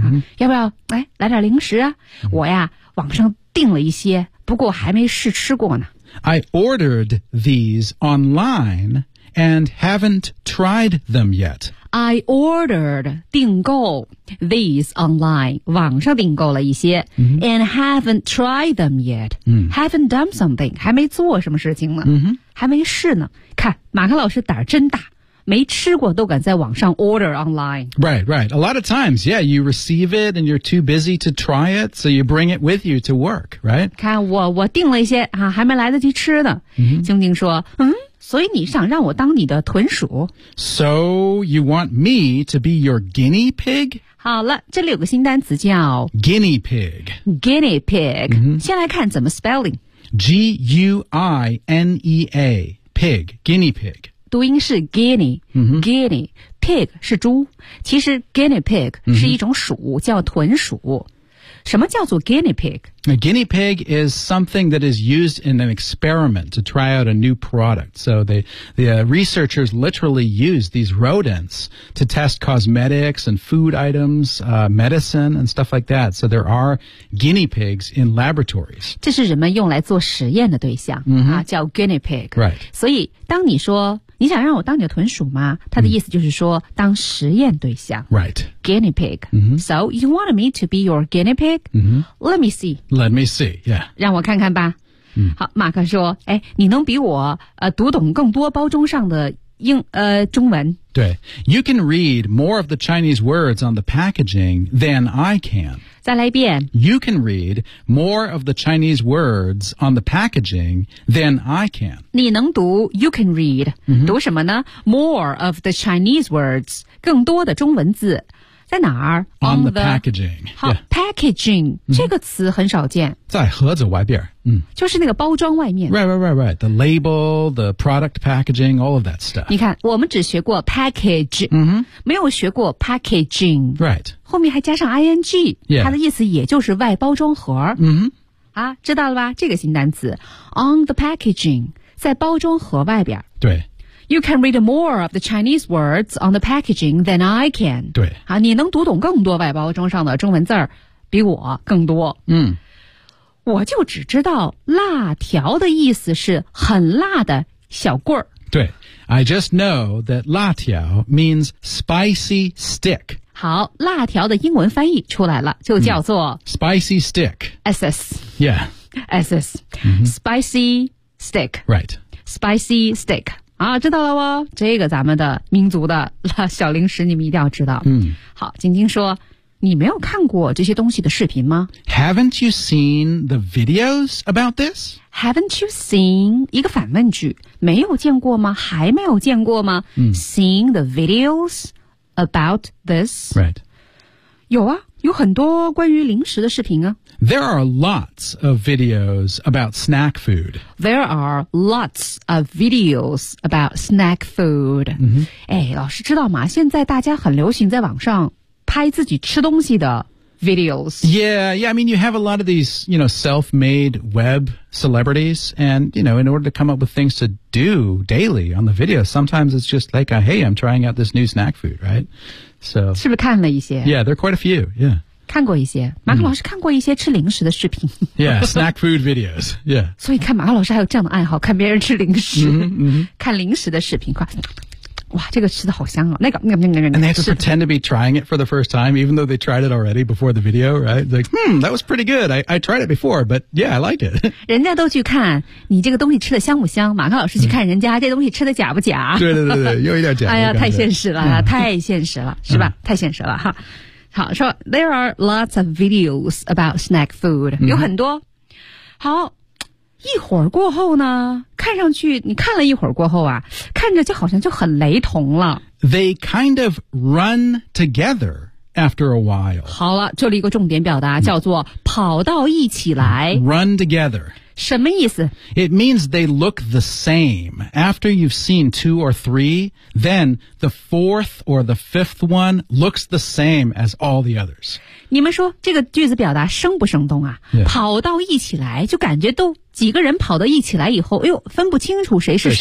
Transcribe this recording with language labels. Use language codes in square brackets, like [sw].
[zh] 啊、要不要来来点零食啊、嗯、我呀网上订了一些不过还没试吃过呢 [en] I ordered these online and haven't tried them yet I ordered [zh] 订购 [en] these online [zh] 网上订购了一些、 mm-hmm. [en] and haven't tried them yet、 mm-hmm. haven't done something [zh] 还没做什么事情呢、 mm-hmm. 还没试呢看马克老师胆儿真大没吃过都敢在网上 [en] order online Right, right A lot of times, yeah you receive it and you're too busy to try it so you bring it with you to work, right [zh] 看我订了一些、啊、还没来得及吃呢、 mm-hmm. 静静说嗯所以你想让我当你的豚鼠 [en] So you want me to be your guinea pig? [zh] 好了这里有个新单词叫 [en] Guinea pig Guinea pig、 mm-hmm. [zh] 先来看怎么 spelling [en] G-U-I-N-E-A Pig Guinea pig [zh] 读音是 guinea、 mm-hmm. Guinea Pig 是猪其实 guinea pig 是一种鼠、mm-hmm. 叫豚鼠什么叫做 guinea pig? [en] A guinea pig is something that is used in an experiment to try out a new product. So the researchers literally use these rodents to test cosmetics and food items,、medicine and stuff like that. So there are guinea pigs in laboratories. [zh] 这是人们用来做实验的对象、 mm-hmm. 啊、叫 guinea pig. [en] Right. [zh] 所以当你说你想让我当你的豚鼠吗他的意思就是说、mm. 当实验对象 [en] Right Guinea pig、 mm-hmm. So you want me to be your guinea pig?、 Mm-hmm. Let me see Let me see, yeah [zh] 让我看看吧、 mm. 好马克说哎，你能比我、读懂更多包装上的英、中文 [en] 对 You can read more of the Chinese words on the packaging than I can [zh] 再来一遍 [en] You can read more of the Chinese words on the packaging than I can [zh] 你能读 [en] You can read、 mm-hmm. [zh] 读什么呢 [en] More of the Chinese words [zh] 更多的中文字在哪儿 [en] On the packaging [zh] 好、 [en] yeah. [zh] Packaging、mm-hmm. 这个词很少见在盒子外边嗯、就是那个包装外面 [en] Right, right, right, right The label, the product packaging, all of that stuff [zh] 你看我们只学过 package、 mm-hmm. 没有学过 packaging [en] Right [zh] 后面还加上 ing、 [en] yeah. [zh] 它的意思也就是外包装盒、 mm-hmm. 啊，知道了吧这个新单词 [en] On the packaging [zh] 在包装盒外边对 [en] You can read more of the Chinese words on the packaging than I can [zh] 对啊，你能读懂更多外包装上的中文字比我更多嗯我就只知道辣条的意思是很辣的小棍儿。 [en] 对 I just know that 辣条 means spicy stick [zh] 好辣条的英文翻译出来了就叫做、mm. [en] spicy stick SS yeah SS、 mm-hmm. spicy stick right [zh] spicy stick 啊，知道了哦这个咱们的民族的小零食你们一定要知道、 mm. 好晶晶说你没有看过这些东西的视频吗 [en] Haven't you seen the videos about this? Haven't you seen [zh] 一个反问句没有见过吗还没有见过吗、嗯、 [en] Seen the videos about this? Right [zh] 有啊有很多关于零食的视频啊 [en] There are lots of videos about snack food There are lots of videos about snack food、 mm-hmm. [zh] 哎，老师知道吗现在大家很流行在网上拍自己吃东西的 videos. [en] Yeah, yeah. I mean, you have a lot of these, you know, self-made web celebrities. And, you know, in order to come up with things to do daily on the video, sometimes it's just like, hey, I'm trying out this new snack food, right? So, [zh] 是不是看了一些? [en] Yeah, there are quite a few, yeah. [zh] 看过一些，马克老师看过一些吃零食的视频。 [en] Yeah, snack food videos. Yeah. [zh] 所以看马克老师还有这样的爱好，看别人吃零食，看零食的视频，快。哇，这个吃的好香哦！ And they have to pretend to be trying it for the first time, even though they tried it already before the video, right? Like, that was pretty good. I tried it before, but yeah, I liked it. 人家都去看你这个东西吃的香不香，马克老师去看人家这东西吃的假不假？对，又有点假。哎呀，太现实了，太现实了，是吧？太现实了哈。好，说 [en] there are lots of videos about snack food. [zh] 有很多。好。一会儿过后呢，看上去你看了一会儿过后啊，看着就好像就很雷同了。 [en] They kind of run together after a while. [zh] 好了，这里一个重点表达叫做跑到一起来。 [en] Run together. [zh] 什么意思？ [en] It means they look the same. After you've seen two or three, then the fourth or the fifth one looks the same as all the others. [zh] 你们说这个句子表达生不生动啊？ [en] Yeah. [zh] 跑到一起来就感觉都几个人跑到一起来以后，哎呦，分不清楚谁是